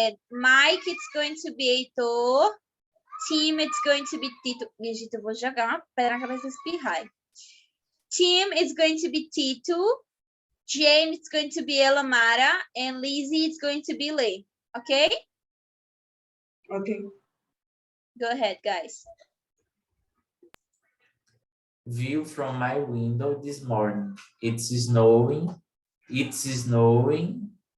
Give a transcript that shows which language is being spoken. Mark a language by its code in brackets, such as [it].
[en] Mike, it's going to be Heitor. Tim, it's going to be Tito. [pt] Gente, eu vou jogar uma pedra na cabeça desse pirrai. [en] Tim, it's going to be Tito. Jane, it's going to be Elamara, and Lizzie, it's going to be Lee. Okay? Okay. Go ahead, guys. View from my window this morning. It's snowing. It's snowing.